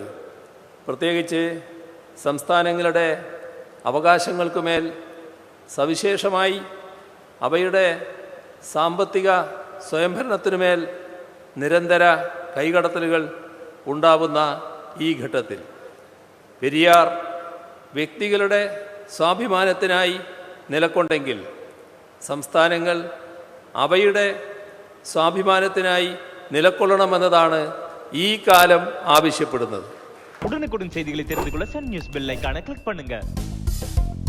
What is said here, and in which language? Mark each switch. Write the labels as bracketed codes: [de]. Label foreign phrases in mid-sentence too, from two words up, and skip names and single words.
[ml] പ്രത്യേകിച്ച് സംസ്ഥാനങ്ങളുടെ അവകാശങ്ങൾക്കുമേൽ, സവിശേഷമായി അവയുടെ സാമ്പത്തിക സ്വയംഭരണത്തിനുമേൽ നിരന്തര കൈകടത്തലുകൾ ഉണ്ടാവുന്ന ഈ ഘട്ടത്തിൽ പെരിയാർ വ്യക്തികളുടെ സ്വാഭിമാനത്തിനായി നിലകൊണ്ടെങ്കിൽ സംസ്ഥാനങ്ങൾ അവയുടെ സ്വാഭിമാനത്തിനായി നിലകൊള്ളണമെന്നതാണ് ഈ കാലം ആവശ്യപ്പെടുന്നത്. [ta] உடனுக்குடன் செய்திகளை தெரிந்து கொள்ள சன் நியூஸ் [en] bell icon [ta] கிளிக் பண்ணுங்க.